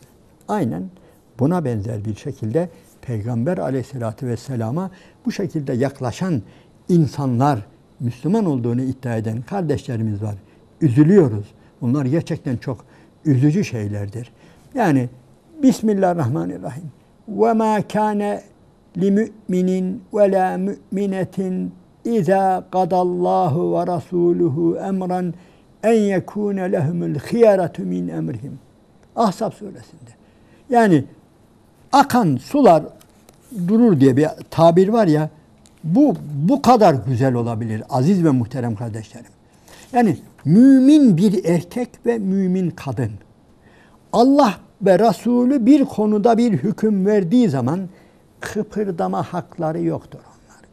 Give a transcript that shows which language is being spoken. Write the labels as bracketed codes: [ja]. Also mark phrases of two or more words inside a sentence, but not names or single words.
[tr] Aynen buna benzer bir şekilde Peygamber Aleyhisselatü Vesselam'a bu şekilde yaklaşan insanlar, Müslüman olduğunu iddia eden kardeşlerimiz var. Üzülüyoruz. Bunlar gerçekten çok üzücü şeylerdir. Yani Bismillahirrahmanirrahim. [ar] وَمَا كَانَ لِمُؤْمِنٍ وَلَا مُؤْمِنَةٍ اِذَا قَدَ اللّٰهُ وَرَسُولُهُ اَمْرًا اَنْ يَكُونَ لَهُمُ الْخِيَرَةُ مِنْ اَمْرِهِمْ. [tr] Ahzab suresinde. Yani akan sular durur diye bir tabir var ya, bu kadar güzel olabilir aziz ve muhterem kardeşlerim. Yani mümin bir erkek ve mümin kadın. Allah ve Resulü bir konuda bir hüküm verdiği zaman kıpırdama hakları yoktur onların.